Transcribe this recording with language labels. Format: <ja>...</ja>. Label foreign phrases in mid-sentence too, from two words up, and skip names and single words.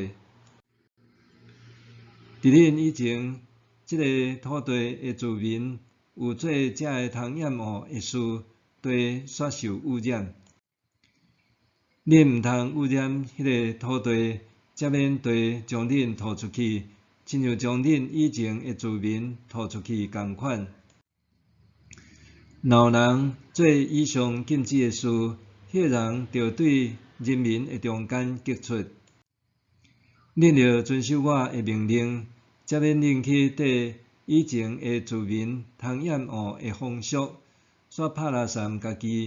<nan>伫恁以前，即个土地的居民有做这个通厌恶的事，地煞受污染。恁毋通污染迄个土地，才免地将恁吐出去，亲像将恁以前的居民吐出去共款。若有人做以上禁止的事，迄个人着对人民的中间激出。恁着遵守我的命令，才免恁去缀以前的居民通厌恶的风俗，煞拍拉散家己。</nan>